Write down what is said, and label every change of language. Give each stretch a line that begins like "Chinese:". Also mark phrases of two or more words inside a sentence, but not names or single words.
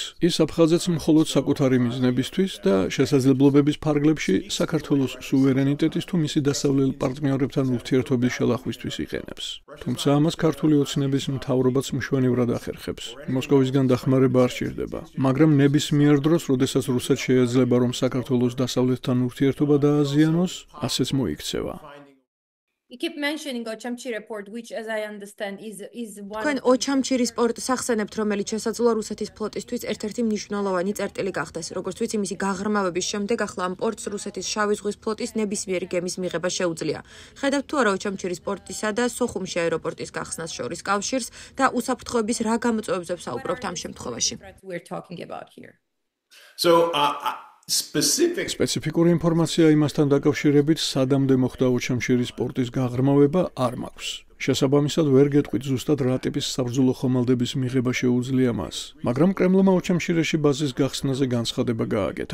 Georgian: ის აფხაზეთს მხოლოდ საკუთარი მიზნებისთვის და შესაძლებლობების ფარგლებში საქართველოს სუვერენიტეტის თუ მისი დასავლელ პარტნიორებთან ურთიერთობის შელახვისთვის იყენებს. თუმცა ამას ქართული ოცნების მთავრობაც მშვენივრად ახერხებს. მოსკოვისგან დახმარება არ სჭირდება, მაგრამ ნებისმიერ დროს, როდესაც რუსეთს შეეძლება, რომ საქართველოს დასავლეთთან ურთიერთობა დააზიანოს, ასეც მოიქცევა.
English: You keep mentioning Ochamchire port, which, as I understand, is one.
Georgian: თქვენ ოჩამჩირის პორტს ახსენებთ, რომელიც შესაძლოა რუსეთის ფლოტისთვის ერთ-ერთი მნიშვნელოვანი წერტილი გახდეს. როგორც ვიცი, მისი გაღრმავების შემდეგ ახლა ამ პორტს რუსეთის შავი ზღვის ფლოტის ნებისმიერი გემის მიღება შეუძლია. ხედავთ თუ არა ოჩამჩირის პორტისა და სოხუმში აეროპორტის გახსნას შორის კავშირს და უსაფრთხოების რა გამოწვევებზე ვსაუბრობთ ამ შემთხვევაში?
English: We're talking about here. So
Georgian: სპეციფიკური ინფორმაცია იმასთან დაკავშირებით, სადამდე მოხდა ოჩამშირის პორტის გაღრმავება, არ მაქვს. შესაბამისად, ვერ გეტყვით ზუსტად რა ტიპის საბრძოლო ხომალდების მიღება შეუძლია მას. მაგრამ კრემლმა ოჩამშირეში ბაზის გახსნაზე განცხადება გააკეთა.